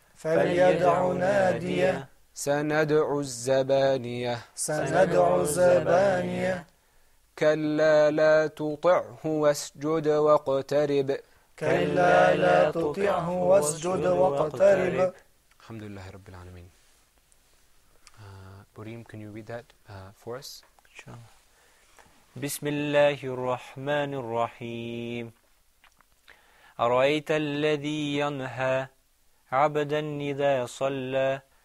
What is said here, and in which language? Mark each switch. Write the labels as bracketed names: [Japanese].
[Arabic] فليدع ناديه سندع الزبانية سندع الزبانية كلا لا تطعه واسجد واقترب كلا لا تطعه واسجد واقترب الحمد لله رب العالمين. [English] Burim, can you read that for us? [Arabic] بسم الله الرحمن الرحيم أرأيت الذي ينهى عبدا إذا صلى